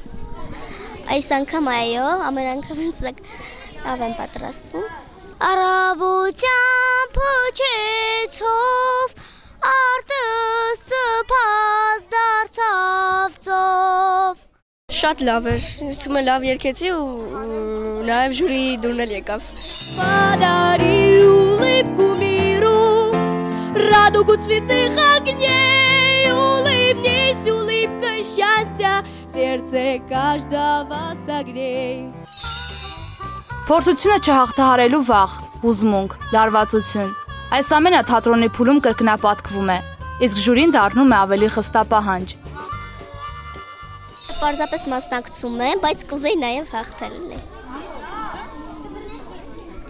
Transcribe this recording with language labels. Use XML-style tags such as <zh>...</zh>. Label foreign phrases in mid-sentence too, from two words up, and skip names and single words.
<hy>Այս անգամ այո, ամեն անգամ ինձ լավ եմ պատրաստվում։ Առավոտյան փչեցով արտս ծփած դարձավ ծով։ Շատ լավ էր, ինձ թվում է լավ երգեցի ու նաեւ ժյուրիի դուրն էլ եկավ։</hy> <ru>Подари улыбку миру, радугу цветных огней, улыбнись улыбкой счастья, сердце каждого согрей.</ru> <hy>Փորձությունը չհաղթահարելու վախ, հուզմունք, լարվածություն։ Այս ամենը թատրոնի փուլում կրկնապատկվում է, իսկ ժյուրին դառնում է ավելի խստապահանջ։ Պարզապես մասնակցում եմ, բայց կուզեի նաև հաղթել։</hy>